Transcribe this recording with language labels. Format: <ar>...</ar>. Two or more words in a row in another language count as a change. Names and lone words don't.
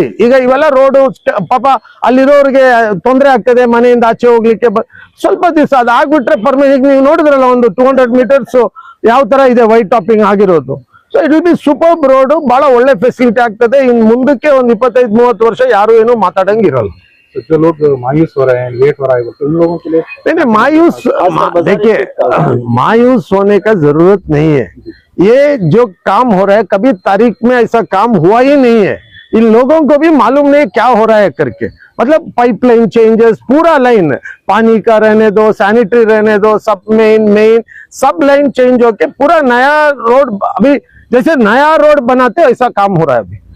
<kn>ಈಗ ಇವೆಲ್ಲ ರೋಡು ಪಾಪ ಅಲ್ಲಿರೋರಿಗೆ ತೊಂದರೆ ಆಗ್ತದೆ, ಮನೆಯಿಂದ ಆಚೆ ಹೋಗ್ಲಿಕ್ಕೆ ಸ್ವಲ್ಪ ದಿವಸ ಅದಾಗ್ಬಿಟ್ರೆ ಪರ್ಮಿಷನ್. ನೀವು ನೋಡಿದ್ರಲ್ಲ ಒಂದು 200 ಮೀಟರ್ಸ್ ಯಾವ ತರ ಇದೆ</kn> <en>white topping</en> <kn>ಆಗಿರೋದು.</kn> <en>so it will be super road,</en> <kn>ಬಹಳ ಒಳ್ಳೆ ಫೆಸಿಲಿಟಿ ಆಗ್ತದೆ. ಇನ್ ಮುಂದಕ್ಕೆ ಒಂದು 25-30 ವರ್ಷ ಯಾರು ಏನು ಮಾತಾಡಂಗಿರಲ್ಲ.</kn> <hi>जो लोग मायूस हो रहे हैं, लेट हो रहा है, तो उन लोगों के लिए नहीं मायूस देखिए, मायूस होने का जरूरत नहीं है. ये जो काम हो रहा है कभी तारीख में ऐसा काम हुआ ही नहीं है. इन लोगों को भी मालूम नहीं क्या हो रहा है करके. मतलब</hi> <en>pipeline changes,</en> <hi>पूरा लाइन पानी का रहने दो, सैनिटरी रहने दो, सब मेन सब लाइन चेंज होके पूरा नया रोड, अभी जैसे नया रोड बनाते ऐसा काम हो रहा है अभी.</hi>